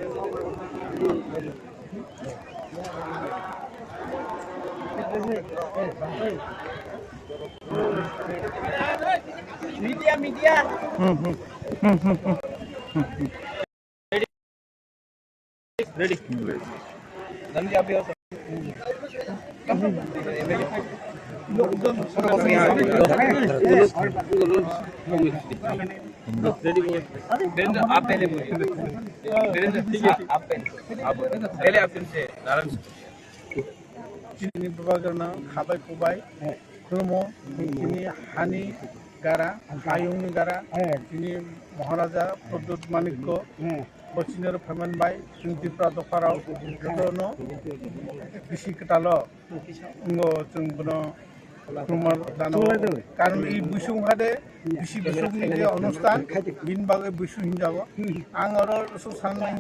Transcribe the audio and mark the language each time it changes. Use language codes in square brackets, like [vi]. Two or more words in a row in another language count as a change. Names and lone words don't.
[en] media media ready [hi] नंदी आप भी हो आप पहले बोलिए आप पहले आप से नारायण [trp] चिनी बाबागरना खाबाय खुबाय खुलुमो चिनी हानि गारा आयुंनि गारा चिनी महाराजा प्रद्युत माणिक्य बचिनर फेमनबाय जों त्रिपुरा दफाराव जतनो बिसि कटालो जों बनो खुलुमार दानो कारण ई बिसुं हादे बिसि बिसुंनि जे अनुष्ठान बिन बागै बिसु हिनजाबो आं आरो साननाया